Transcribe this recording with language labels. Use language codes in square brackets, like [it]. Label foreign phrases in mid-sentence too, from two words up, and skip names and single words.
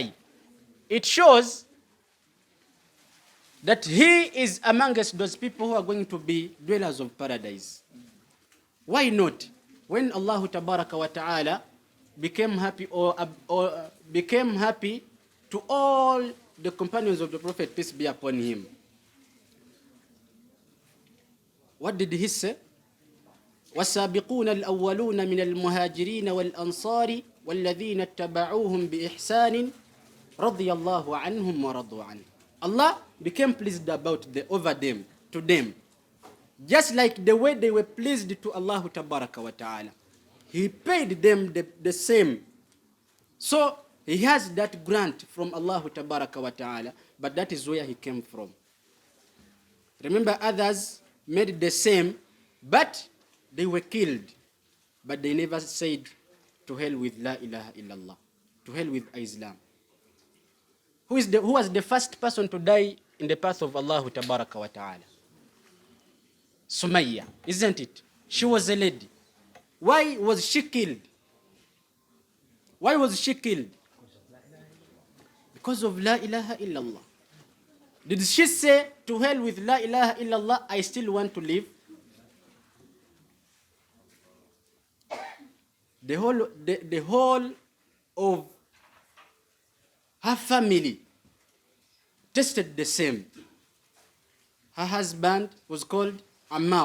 [en] It shows that he is amongst those people who are going to be dwellers of paradise. Why not? When Allah [ar] تبارك وتعالى [en] became happy became happy to all the companions of the Prophet, peace be upon him. What did he say? [ar] وَالسَّابِقُونَ الْأَوَّلُونَ مِنَ الْمُهَاجِرِينَ وَالْأَنصَارِ وَالَّذِينَ اتَّبَعُوهُمْ بِإِحْسَانٍ رَضِيَ اللَّهُ عَنْهُمْ وَرَضُوا عَنْهُ. [en] Allah became pleased over them, to them. Just like the way they were pleased to Allah [ar] تبارك وتعالى. [en] He paid them the same. So he has that grant from Allah [ar] تبارك وتعالى, [en] but that is where he came from. Remember, others made the same, but they were killed. But they never said, to hell with [ar] لا إله إلا الله, [en] to hell with Islam. Who was the first person to die in the path of Allah [ar] تبارك وتعالى? [en] Sumayya, isn't it? She was a lady. Why was she killed? Why was she killed? Because of [ar] لا إله إلا الله. [en] Did she say, to hell with [ar] لا إله إلا الله, [en] I still want to live? The whole of her family tested the same. Her husband was called Ammar.